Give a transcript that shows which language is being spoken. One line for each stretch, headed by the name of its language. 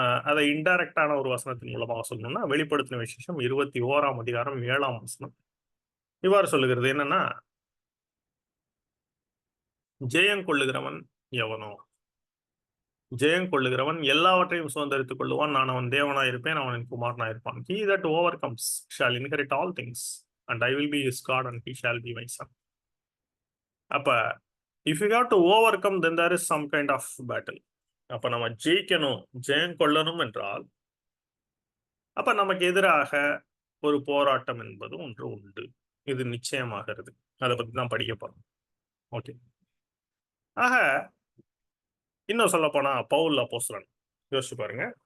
Tamil: அதை இன்டைரக்டான ஒரு வசனத்தின் மூலமாக சொல்லணும்னா, வெளிப்படுத்தின விசேஷம் 21ஆம் அதிகாரம் 7ஆம் வசனம் இவ்வாறு சொல்லுகிறது. என்னன்னா, ஜெயம் கொள்ளுகிறவன் எவனோ? ஜெயம் கொள்ளுகிறவன் எல்லாவற்றையும் சுதந்தரித்துக் கொள்ளுவான். நான் அவன் தேவனாய் இருப்பேன், அவன் என் குமாரனாய் இருப்பான்.
English: He that overcomes shall inherit all things, and I will be his God, and he shall be my son. அப்ப if you have to overcome, then there is some kind of battle.
Tamil: அப்ப நம்ம ஜெயிக்கணும், ஜெயம் கொள்ளணும் என்றால், அப்ப நமக்கு எதிராக ஒரு போராட்டம் என்பது ஒன்று உண்டு. இது நிச்சயமாகிறது. அதை பத்தி தான் படிக்க போறோம். ஓகே. ஆக இன்னும் சொல்ல போனா பவுல் அப்போஸ்தலன் யோசிச்சு பாருங்க.